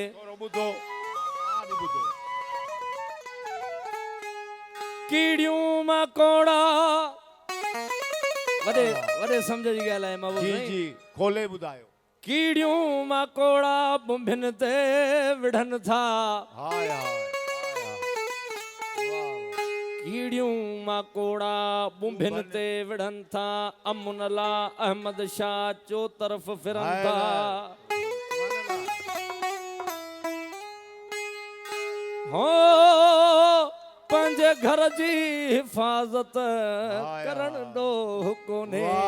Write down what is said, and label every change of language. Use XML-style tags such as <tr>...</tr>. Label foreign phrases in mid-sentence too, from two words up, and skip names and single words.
<sd>कीड़ियूं मकोड़ा वॾे सम्झ जी ॻाल्हि आहे महबूब जी जी खोले ॿुधायो। कीड़ियूं मकोड़ा बुंभिन ते विढ़न था। हाय हाय कीड़ियूं मकोड़ा बुंभिन ते विढ़न था। अमुन ला अहमद शाह चो तरफ फिरन था। हो पंहिंजे घर जी हिफ़ाज़त करण ॾोह कोन्हे।</sd>